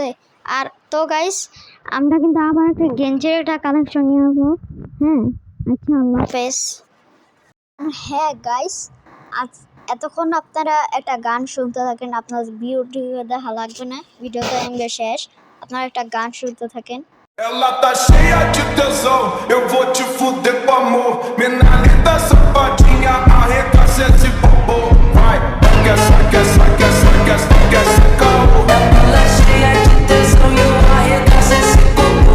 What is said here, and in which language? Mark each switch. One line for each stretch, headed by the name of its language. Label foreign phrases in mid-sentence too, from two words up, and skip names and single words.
Bangla: আর তো গাইস আমরা কিন্তু আবার একটা গেঞ্জির একটা কালেকশন নিয়ে আসবো, হ্যাঁ আচ্ছা আল্লাহ হাফেজ। হ্যাঁ গাইস আজ এতক্ষণ আপনারা একটা গান শুনতে থাকেন, আপনার ভিডিও দেখা লাগবে না, ভিডিওটা আমাদের শেষ, আপনারা একটা গান শুনতে থাকেন।
Portuguese: Ela tá cheia de tesão, eu vou te fuder com amor. Mina linda, safadinha, arregaça esse bobo. Vai, quer, caô. Ela cheia de tesão e eu arregaço esse popô.